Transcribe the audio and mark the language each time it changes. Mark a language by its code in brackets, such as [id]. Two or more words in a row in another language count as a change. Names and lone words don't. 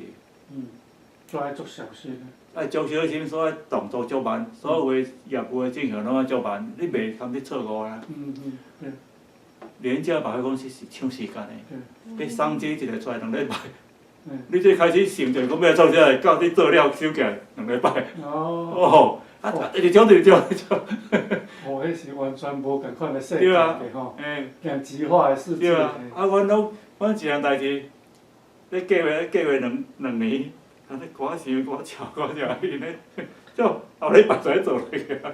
[nan] 都爱足小心。爱足小心，所以动作足慢，所有的业务的进行拢爱足慢，你袂通去错误啦。廉价百货公司是抢时间的，你商机一个出来2礼拜，你最开始想着讲要做啥，到你做了收起来2礼拜。 直种。哦，迄是完全无共款的世界对啊的吼，嘿，电子化的世界。对啊，阮一项代志，咧计划两年，安尼赶想赶巧，因咧，就后礼拜才做落去啊。